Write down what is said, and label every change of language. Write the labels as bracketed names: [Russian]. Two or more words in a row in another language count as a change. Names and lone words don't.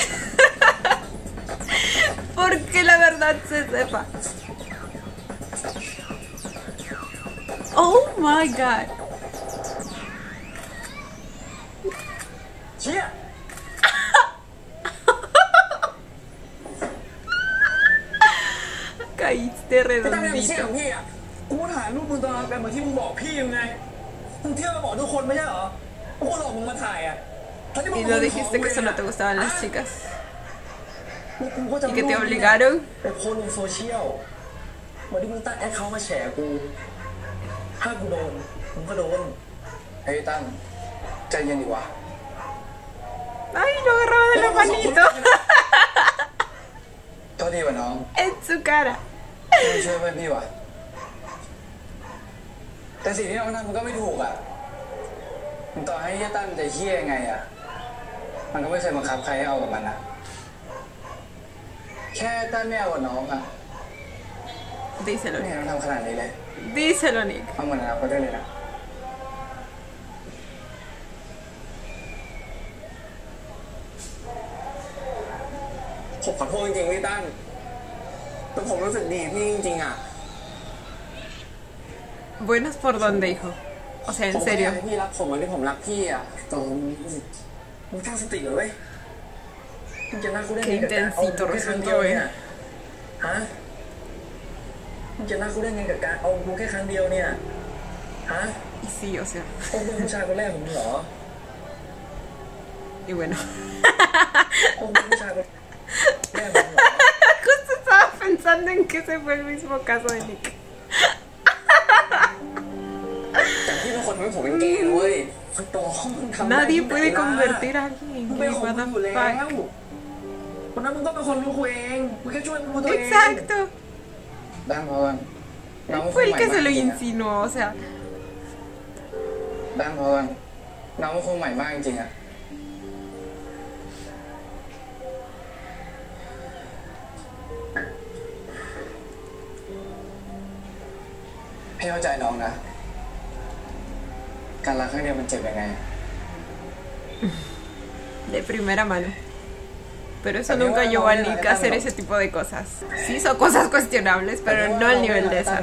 [Spanish] Porque la verdad se sepa. [English] Oh my god. [Thai] เชี่ย [Spanish] Caíste [Thai] ก็ตั้งแต่ไม่ใช่ [Spanish] redondito. [Thai] ของพี่อ่ะกูถ่ายรูปมึงตอนแบบเหมือนที่มึงบอกพี่ยังไงมึงเที่ยวมาบอกทุกคนไม่ใช่เหรอทุกคนหลอกมึงมาถ่ายอ่ะ [Spanish] Y no dijiste que solo te gustaban las chicas. [Thai] กูก็จะ [Spanish] Y que te obligaron. [Thai] ไปโพสลงโซเชียลวันที่มึงตั้งแอคเคาท์มาแฉกูถ้ากูโดนมึงก็โดนเฮ้ยตั้งใจเย็นดีวะ [Spanish] Ay, lo agarraba de la manito. [Thai] โทษทีวะน้อง [Spanish] En su cara. [Thai] ไม่ช่วยเพื่อนพี่วะแต่สิ่งที่เราทำมันก็ไม่ถูกอ่ะมันต่อให้เฮียตั้งจะเฮี้ยยังไงอ่ะมันก็ไม่เคยบังคับใครให้เอากับมันอ่ะแค่ตั้นไม่เอากับน้องอ่ะ [Spanish] Díselo, [Thai] ไม่เห็นเราทำขนาดนี้เลย [Spanish] díselo, Nick. [Thai] เอาเหมือนเราก็ได้เลยนะผมขอโทษจริงๆพี่ตั้นแต่ผมรู้สึกดีพี่จริงๆอ่ะ [Spanish] Buenas por dónde, hijo. O sea, [Thai] ผ [Spanish] en [Thai] มก็อยาก [Spanish] serio. [Thai] ให้พี่รักผมเหมือนที่ผมรักพี่อ่ะแต่มึงตั้งสติเลยเว้ยมึงจะรักกูได้ไงกับการเอากูแค่ครั้งเดียวเนี่ยฮะมึงจะรักกูได้ไงกับการเอากูแค่ครั้งเดียวเนี่ยฮะ [Spanish] Y sí, o sea. [Thai] โอ้เป็นผู้ชายคนแรกของมึงเหรอ [Spanish] Y bueno. [Thai] โอ้เป็นผู้ชายคนแรกของมึงเหรอ [Spanish] Justo estaba pensando en que ese fue el mismo caso de Nick. [Thai] แต่พี่เป็นคนทำให้ผมเป็นเกย์นะเว้ยคนโตห้องทำได้ [Spanish] Nadie puede convertir a alguien [Thai] มึง [Spanish] en [Thai] เป็น [Spanish] gay. [Thai] ของ [English] What [Thai] มึงอยู่ [English] the [Thai] แล้ว [English] fuck. [Thai] คนนั้นมึงก็เป็นคนรู้กูเองมึงแค่ช่วยกูตัวเอง [Spanish] Exacto. [Thai] ดังพอกันน้อง [Spanish] Fue el que se lo [Thai] จริงๆอะ [Spanish] insinuó, o sea. [Thai] ดังพอกันน้องเป็นคนใหม่มากจริงๆอ่ะพี่เข้าใจน้องนะ การรักครั้งเดียวมันเจ็บยังไง [Spanish] De primera mano. Pero eso nunca llevó a Nick a hacer ese tipo de cosas. Sí hizo cosas cuestionables, pero no al nivel de esas.